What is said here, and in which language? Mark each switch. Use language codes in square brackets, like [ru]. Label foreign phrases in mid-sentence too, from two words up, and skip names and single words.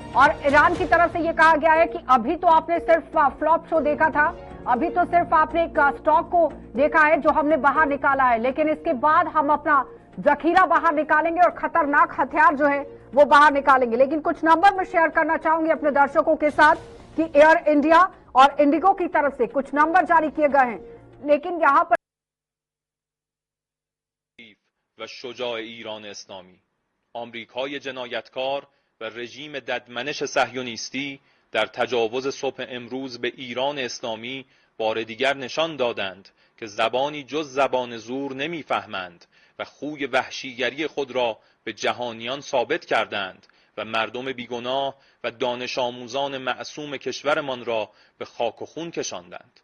[hi] और ईरान की तरफ से ये कहा गया है कि अभी तो आपने सिर्फ [en] flop show [hi] देखा था, अभी तो सिर्फ आपने एक स्टॉक को देखा है जो हमने बाहर निकाला है, लेकिन इसके बाद हम अपना जखीरा बाहर निकालेंगे और खतरनाक हथियार जो है वो बाहर निकालेंगे। लेकिन कुछ नंबर मैं शेयर करना चाहूंगी अपने दर्शकों के साथ कि एयर इंडिया और इंडिगो की तरफ से कुछ नंबर जारी किए गए हैं, लेकिन यहाँ पर [fa] و شجاع ایران اسلامی آمریکای جنایتکار و رژیم ددمنش صهیونیستی در تجاوز صبح امروز به ایران اسلامی بار دیگر نشان دادند که زبانی جز زبان زور نمیفهمند و خوی وحشیگری خود را به جهانیان ثابت کردند و مردم بیگناه و دانش آموزان معصوم کشورمان را به خاک و خون کشاندند.